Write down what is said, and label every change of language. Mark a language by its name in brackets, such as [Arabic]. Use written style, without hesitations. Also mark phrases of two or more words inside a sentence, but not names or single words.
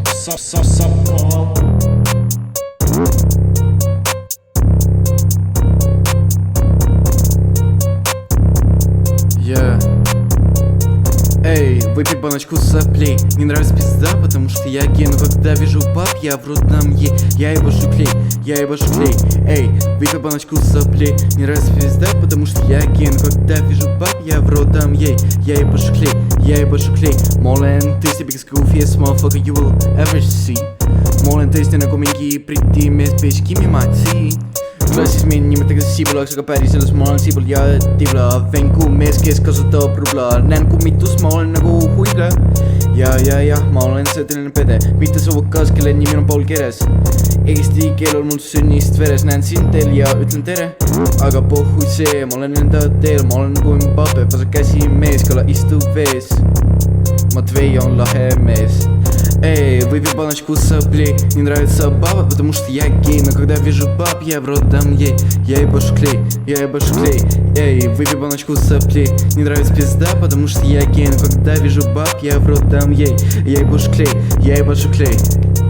[Russian] Эй, выпей баночку соплей. Не нравится пизда, потому что я гей. Но когда вижу баб, я в рот дам ей. Я ебашу клей, я ебашу клей. Эй, выпей баночку соплей. Не нравится пизда, потому что я гей. Но когда вижу баб, я в рот дам ей. Я ебашу клей, я ебашу клей. [English] More than tasty, biggest goofiest motherfucker you will ever see. More than tasty [Estonian] nagu mingi briti mees, [English] bitch, give me my tea. [Estonian] Klassis mind nimetatakse siibulaks, aga päriselus ma olen siibul ja tibla. Venku mees, kes kasutab rubla. Näen kummitus, ma olen nagu huigla. Ja, ma olen selline pede, mitte suvakas, kelle nimi on Paul Keres. Eesti keel on mul sünnist veres, näen sind teel ja ütlen tere. Aga pohhui see, ma olen enda teel, ma olen nagu Mbappe, vasak käsi mees, kala istub vees. Matvei on lahe mees. [Russian] Эй, выпей баночку соплей. Не нравится баба, потому что я гей. Но когда вижу баб, я в рот дам ей. Я ебашу клей, я ебашу клей. Эй, выпей баночку соплей. Не нравится пизда, потому что я гей. Но когда вижу баб, я в рот дам ей. Я ебашу клей, я ебашу клей.